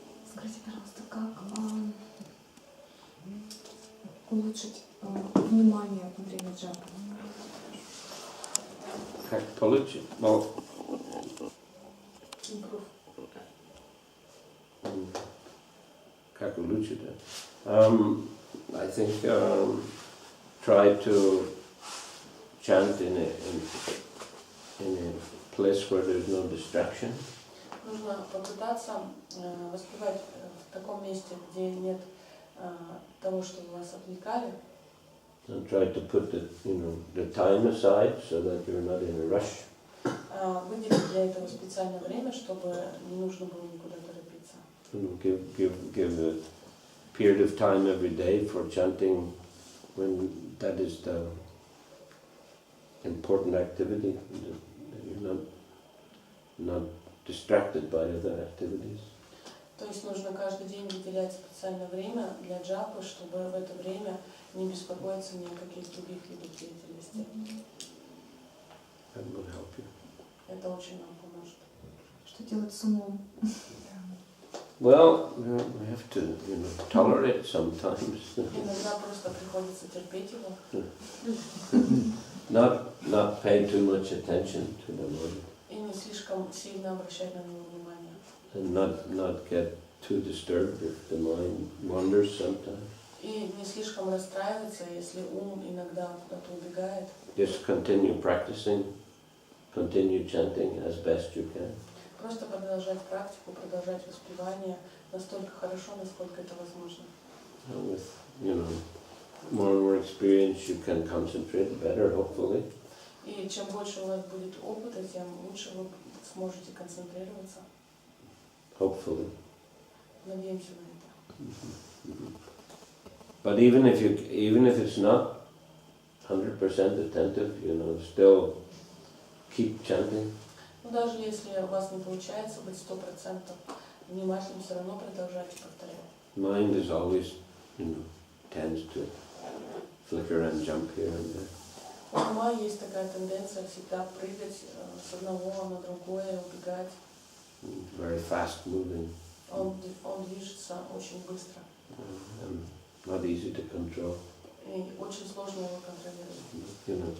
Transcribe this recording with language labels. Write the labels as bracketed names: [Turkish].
[Russian] Скажите, пожалуйста, как улучшить внимание во время джапы? Как получить? [English] Well, [Russian] как улучшить это? [English] I think try to chant in a place where there's no distraction. [Russian] Нужно попытаться воспевать в таком месте, где нет того, что вас отвлекали. [English] And try to put the time aside so that you're not in a rush. [Russian] Выделить для этого специальное время, чтобы не нужно было никуда торопиться. [English] Give a period of time every day for chanting when that is the important activity. That you're not distracted by other activities. [Russian] То есть нужно каждый день выделять специальное время для джапы, чтобы в это время не беспокоиться ни о каких других видах деятельности. [English] That will help you. [Russian] Это очень нам поможет. Что делать с умом? [English] Well, we have to, tolerate sometimes. [Russian] Иногда просто приходится терпеть его. [English] Not pay too much attention to the mind. [Russian] И не слишком сильно обращать на него внимание. [English] And not get too disturbed if the mind wanders sometimes. [Russian] И не слишком расстраиваться, если ум иногда куда-то убегает. [English] Just continue practicing, continue chanting as best you can. [Russian] Просто продолжать практику, продолжать воспевание настолько хорошо, насколько это возможно. [English] And with, more and more experience, you can concentrate better, hopefully. [Russian] И чем больше у вас будет опыта, тем лучше вы сможете концентрироваться. [English] Hopefully. [Russian] Надеемся на это. [English] But even if it's not 100% attentive, still keep chanting. [Russian] Но даже если у вас не получается быть 100% внимательным, все равно продолжайте повторять. [English] Mind is always, tends to flicker and jump here and there. [Russian] У ума есть такая тенденция всегда прыгать с одного на другое, убегать. [English] Very fast moving. [Russian] Он движется очень быстро. [English] And not easy to control. [Russian] И очень сложно его контролировать.